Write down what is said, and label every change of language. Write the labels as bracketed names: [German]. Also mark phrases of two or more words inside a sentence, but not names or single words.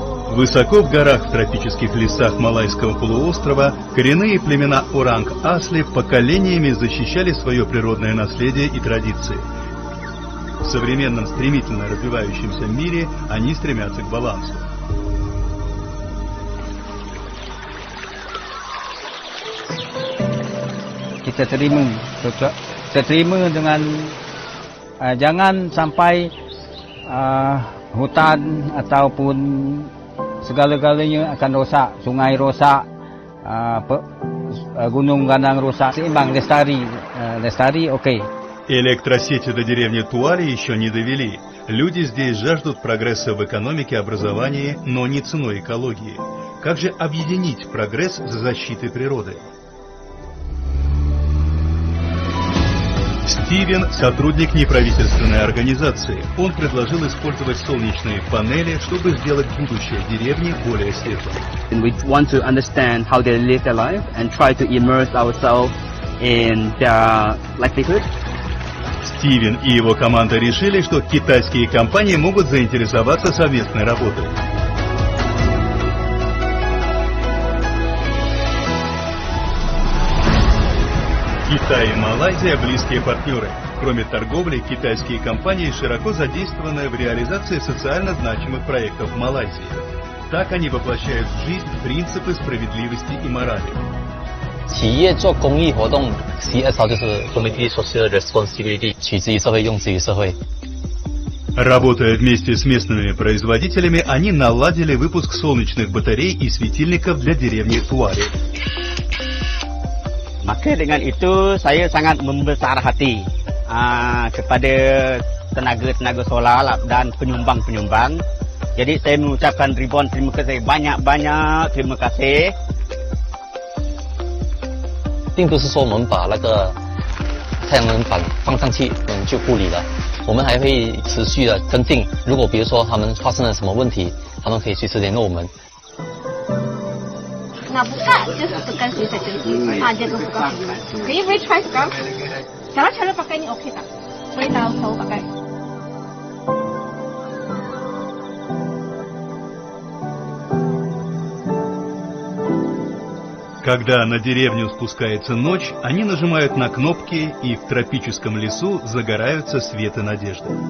[Russian] Высоко в горах в тропических лесах Малайского полуострова коренные племена Оранг-Асли поколениями защищали свое природное наследие и традиции. В современном стремительно развивающемся мире они стремятся к балансу. [Malay] Kita terima dengan jangan sampai hutan ataupun segala-galanya akan rosak, sungai rosak, gunung ganang rosak, seimbang, lestari, окей. [Russian] Электросети до деревни Туали еще не довели. Люди здесь жаждут прогресса в экономике, образовании, но не ценой экологии. Как же объединить прогресс с защитой природы? Стивен – сотрудник неправительственной организации. Он предложил использовать солнечные панели, чтобы сделать будущее деревни более светлым. [English] We want to understand how they live their life and try to immerse ourselves in their livelihood. [Russian] Стивен и его команда решили, что китайские компании могут заинтересоваться совместной работой. Китай и Малайзия – близкие партнеры. Кроме торговли, китайские компании широко задействованы в реализации социально значимых проектов в Малайзии. Так они воплощают в жизнь принципы справедливости и морали. [Chinese] 企业做公益活动 ，CSR 就是 [English] Community Social Responsibility， [Chinese] 取之于社会，用之于社会。 [Russian] Работая вместе с местными производителями, они наладили выпуск солнечных батарей и светильников для деревни Туали. [Malay] Maka dengan itu saya sangat membesar hati kepada tenaga-tenaga solar dan penyumbang-penyumbang. Jadi saya mengucapkan ribuan terima kasih, banyak-banyak terima kasih. [Chinese] 并不是说我们把那个太阳能板放上去，我们就不理了。我们还会持续的跟进。如果比如说他们发生了什么问题，他们可以随时联络我们。 [Malay] Nak buka, just tekan switch saja. Dia akan buka. Okay, boleh try sekarang. Cara pakai ni okey tak? Boleh tahu pakai. [Russian] Когда на деревню спускается ночь, они нажимают на кнопки, и в тропическом лесу загораются свет и надежда.